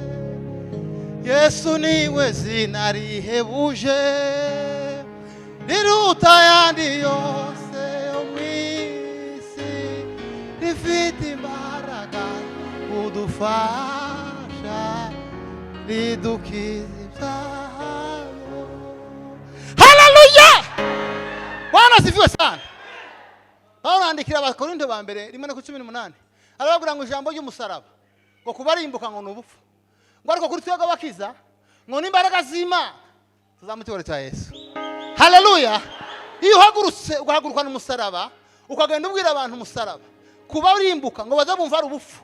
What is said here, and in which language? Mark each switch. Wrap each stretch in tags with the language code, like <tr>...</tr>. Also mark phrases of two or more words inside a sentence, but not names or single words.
<rw>Yesu niwe zina rihebuje riruta ayandi yose yo mu isi, rifite imbaraga udufasha ridukiza ibyaha. Haleluya!</rw> <sw>Bwana asifiwe sana.</sw> <rw>Paulo andikira Abakorinto ba mbere 1:18 arababwira ngo ijambo ry'umusaraba ngo kubarimbuka ngo n'ubupfu, ngo ariko kuri twebwe abakiza ngo n'imbaraga z'Imana. Tuzamutore cya Yesu. Haleluya! Iyo uhagurutse ugahagurukana umusaraba ukagenda ubwira abantu umusaraba, kuba urimbuka ngo bazabumva ari ubupfu.</rw>